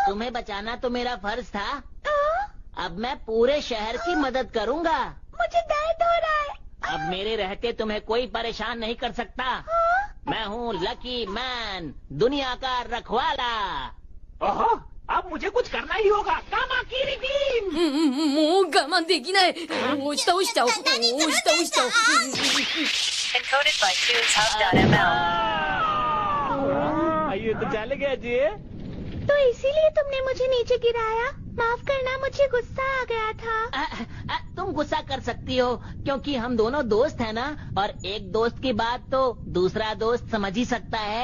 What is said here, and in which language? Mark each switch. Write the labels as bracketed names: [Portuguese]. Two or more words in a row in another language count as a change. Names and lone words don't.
[Hindi] तुम्हें बचाना तो मेरा फर्ज था। अब मैं पूरे शहर की मदद करूंगा। मुझे दर्द हो रहा है। अब मेरे रहते तुम्हें कोई परेशान नहीं कर सकता। मैं हूँ [English] lucky man, [Hindi] दुनिया का रखवाला। ओहो, अब मुझे कुछ करना ही होगा। कामाकिरी टीम। [Japanese] もう我慢できない。押し倒しちゃおう。押し倒しちゃおう。 [English] Encoded by TuneTalk.ml. [Hindi] ये तो चल गया जी। तो इसीलिए तुमने मुझे नीचे गिराया। माफ करना, मुझे गुस्सा आ गया था। तुम गुस्सा कर सकती हो क्योंकि हम दोनों दोस्त हैं ना, और एक दोस्त की बात तो दूसरा दोस्त समझ ही सकता है।